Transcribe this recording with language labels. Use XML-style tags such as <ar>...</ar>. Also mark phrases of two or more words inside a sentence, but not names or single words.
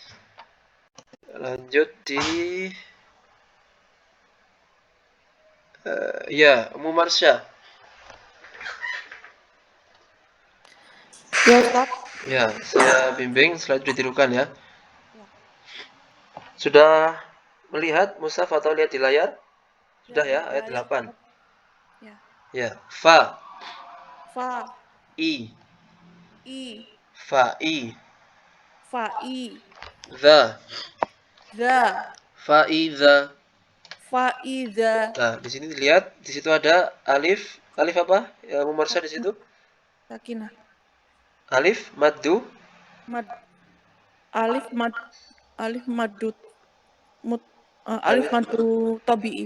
<id>Lanjut di Ummu Marsha. Ya, Ustaz. Ya, saya bimbing selanjutnya ditirukan ya. Sudah melihat mushaf atau lihat di layar? Sudah ya, ayat 8. Ya. Ya,</id> <ar>fa. Fa. I. Fa. I. Dha. Fa idza.</ar> <id>Nah, di sini dilihat, di situ ada alif. Alif apa? Ya, Ummu Marsha di situ? Sakinah. Alif maddu. Alif mad. Alif madu tabi'i.</id>